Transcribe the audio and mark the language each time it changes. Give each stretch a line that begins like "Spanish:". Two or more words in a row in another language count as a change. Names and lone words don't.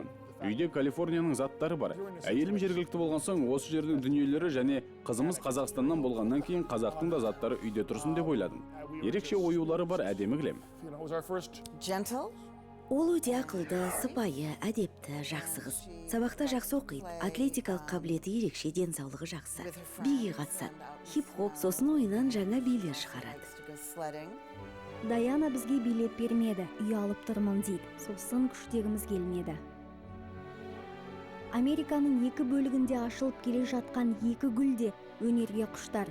Kazakh: Үйде Калифорнияның заттары бар. Әйелім жергілікті болған соң осы жердің дүниелері және қызымыз Қазақстаннан болғаннан кейін қазақтың да заттары үйде тұрсын деп ойладым. Ерекше оюлары бар әдемі кілем.
English: Gentle?
Kazakh: Ол өте ақылды, сыпайы, әдепті, жақсы қыз. Сабақта жақсы оқиды, атлетикалық қабілеті ерекше, денсаулығы жақсы. Биге қатысады, хип-хоп, сосын ойынан жаңа билер шығарады.
English: To go sledding?
Kazakh: Даяна бізге билет бермеді, үй алып тұрмын дейді. Сосын күштегіміз келмеді. Американың екі бөлігінде ашылып келе жатқан екі гүл де өнерге құштар.